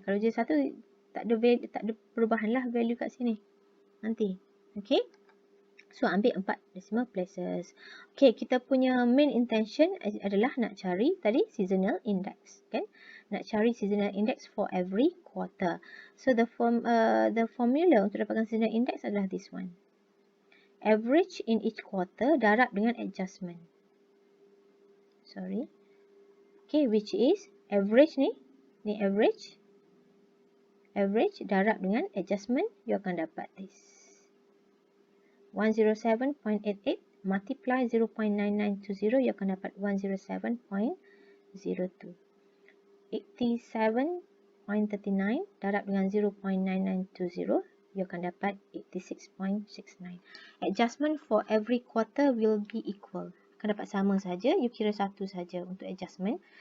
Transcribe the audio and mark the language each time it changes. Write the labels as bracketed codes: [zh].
[ms] Kalau jadi 1, tak ada perubahan lah value kat sini. Nanti. Okay. So, ambil 4 [en] decimal places. [ms] Okay, kita punya [en] main intention [ms] adalah nak cari tadi seasonal index. Kan? Nak cari [en] seasonal index for every quarter. So, the formula [ms] untuk dapatkan [en] seasonal index adalah this one. Average in each quarter [ms] darab dengan [en] adjustment. Sorry. Okay, which is average ni average. [ms] Average darab dengan adjustment, you akan dapat [en] this. [ms] 107.88 multiply 0.9920, you akan dapat 107.02. 87.39 darab dengan 0.9920, you akan dapat 86.69. [en] Adjustment for every quarter will be equal. [ms] Akan dapat sama saja, you kira satu saja untuk adjustment.